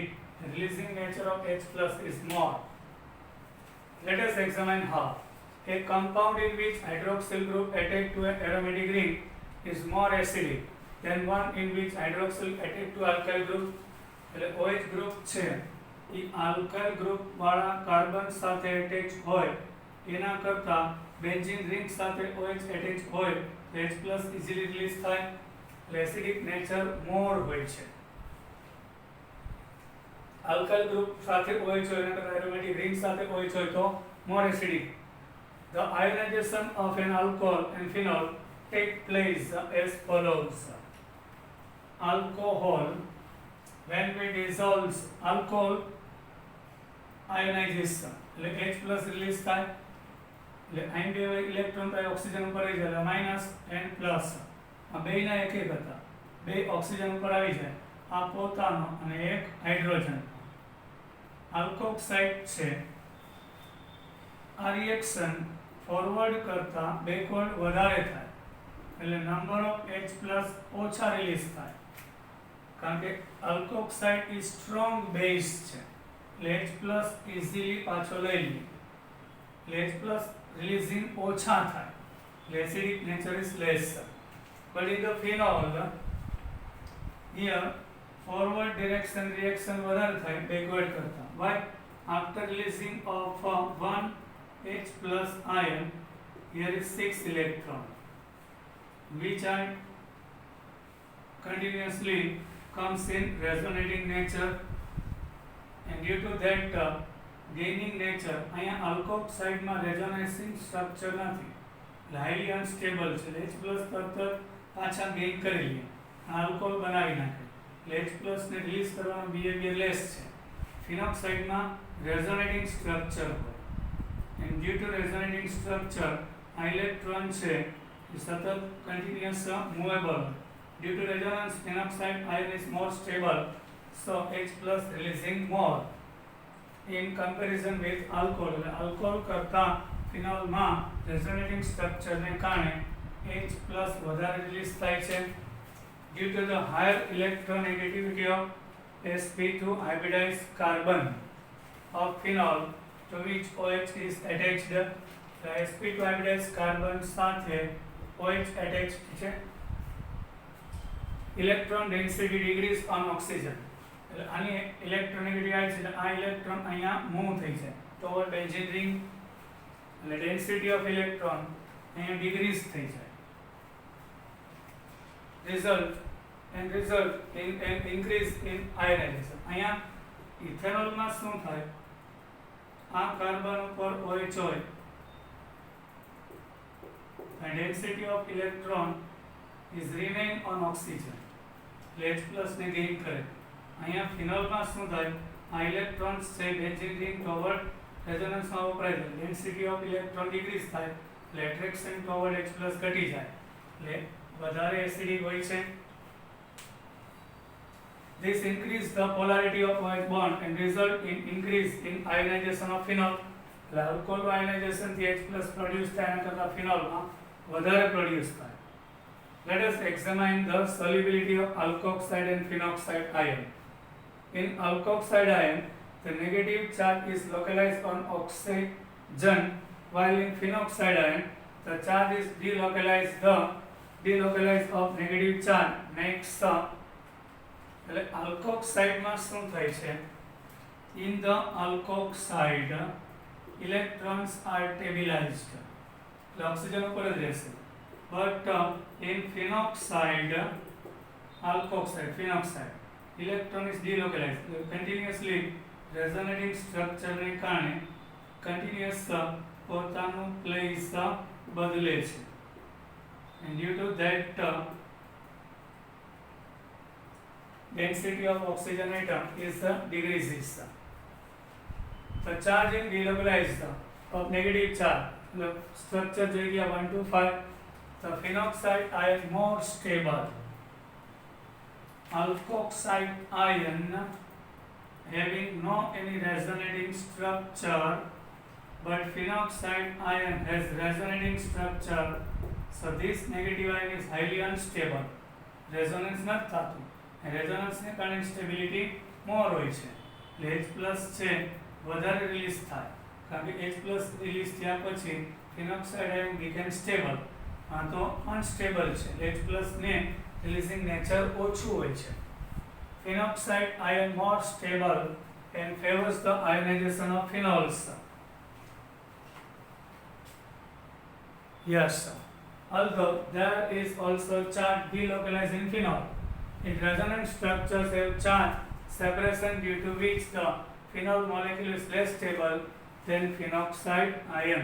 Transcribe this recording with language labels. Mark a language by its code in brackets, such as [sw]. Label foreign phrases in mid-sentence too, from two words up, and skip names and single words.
[en] The releasing nature of H plus is more. Let us examine how. A compound in which hydroxyl group attached to an aromatic ring is more acidic than one in which hydroxyl attached to alkyl group. [gu] એટલે [en] OH group [gu] છે એ [en] alkyl group [gu] વાળા કાર્બન સાથે attach હોય એના કરતા [en] benzene ring [gu] સાથે OH attach હોય તો [en] H plus easily release [gu] થાય. [en] acidic nature more [gu] હોય છે. [en] alkyl group [gu] સાથે OH હોય એના કરતા [en] aromatic ring [gu] સાથે OH હોય તો [en] more acidic. The ionization of an alcohol and phenol take place as follows. Alcohol, when we dissolve alcohol, ionization [gu] એટલે H plus release થાય એટલે અહીં બે ઇલેક્ટ્રોન તો ઓક્સિજન ઉપર આવી જાય [en] minus and plus. [gu] આ બેયના એક એક હતા બે ઓક્સિજન ઉપર આવી જાય આ પોતાનો અને એક હાઇડ્રોજન. આલ્કોક્સાઇડ છે આ [en] reaction forward [gu] કરતા બેકવર્ડ વધારે થાય એટલે [en] number of H plus [gu] ઓછા રિલીઝ થાય કારણ કે [en] alkoxide is strong base [gu] છે એટલે [en] H plus easily [gu] પાછો લઈ લે એટલે [en] H plus releasing [gu] ઓછા થાય એટલે [en] acidic nature is less. But in the phenol, here forward direction reaction [gu] વધારે થાય [en] backward કરતા. Why? After releasing of one H plus ion, here is 6 electron, which are continuously comes in resonating nature, and due to that gaining nature, [gu] અહીંયા alkoxide માં resonating structure નથી, [en] highly unstable છે. H plus [gu] તરત પાછા ગેઇન કરી લે આલ્કોહોલ બનાવી નાખે એટલે [en] H plus [gu] ને રિલીઝ કરવાનો [en] behavior less [gu] છે. ફિનોક્સાઇડમાં [en] resonating structure [gu] હોય [en] and due to resonating structure [gu] આ ઇલેક્ટ્રોન છે એ સતત [en] continuous movable. due to resonance phenoxide ion is more stable so H plus releasing more in comparison with alcohol. [gu] એટલે આલ્કોહોલ કરતાં ફિનોલમાં રેઝોનેટિંગ સ્ટ્રક્ચરને કારણે [en] H plus [gu] વધારે રિલીઝ થાય છે. [en] Due to the higher electronegativity of sp2 hybridized carbon of phenol to which OH is attached, the sp2 hybridized carbon સાથે OH attached છે. Electron density decrease on oxygen [gu] એટલે આની ઇલેક્ટ્રોનેગેટિવ આવી છે એટલે આ ઇલેક્ટ્રોન અહીંયા મૂવ થઈ જાય [en] toward benzene ring [gu] એટલે [en] density of electron [gu] અહીંયા ડિક્રીઝ થઈ જાય. [en] result in an increase in ionization. [gu] અહીંયા ઇથેનોલમાં શું થાય આ કાર્બન ઉપર OH હોય [en] and density of electron is remain on oxygen [gu] એટલે [en] H plus [gu] ને ગેઇન કરે. અહીંયા ફિનોલમાં શું થાય આ ઇલેક્ટ્રોન્સ છે [en] benzene ring toward [gu] રેઝોનન્સમાં વપરાય છે [en] density of electron decrease [gu] થાય એટલે [en] attraction toward H plus [gu] ઘટી જાય એટલે વધારે એસિડિક હોય છે. [en] This increase the polarity of OH bond and result in increase in ionization of phenol. [gu] એટલે alcohol ionization થી [en] H plus [gu] produce થાય એના કરતા phenol માં વધારે produce થાય. [en] Let us examine the solubility of alkoxide and phenoxide ion. In alkoxide ion, the negative charge is localized on oxygen, while in phenoxide ion, the charge is delocalized. The delocalized of negative charge makes [gu] એટલે alkoxide માં શું થાય છે? [en] In the alkoxide, electrons are stabilized. [gu] એટલે ઓક્સિજન ઉપર જ રહેશે. [en] But in phenoxide, electron is delocalized. Continuously resonating structure [gu] ને કારણે continuous પોતાનું place બદલે છે. [en] And due to that, density of oxygen atom is decreases. The charge in delocalized of negative charge, the structure [gu] જોઈ ગયા [en] 1 to 5. The phenoxide ion more stable. Alkoxide ion having no any resonating structure, but phenoxide ion has resonating structure. So this negative ion is highly unstable. Resonance not [gu] થતું. Resonance ને કારણે [en] stability more [gu] હોય છે. [en] H plus [gu] છે વધારે રિલીઝ થાય. કારણ કે [en] H plus [gu] રિલીઝ થયા પછી [en] phenoxide ion became stable. [gu] આ તો અનસ્ટેબલ છે. [en] H plus [gu] ને [en] releasing nature [gu] ઓછું હોય છે. [en] Phenoxide ion more stable and favors the ionization of phenols. Yes, although there is also charge delocalized in phenol, its resonant structures have charge separation due to which the phenol molecule is less stable than phenoxide ion.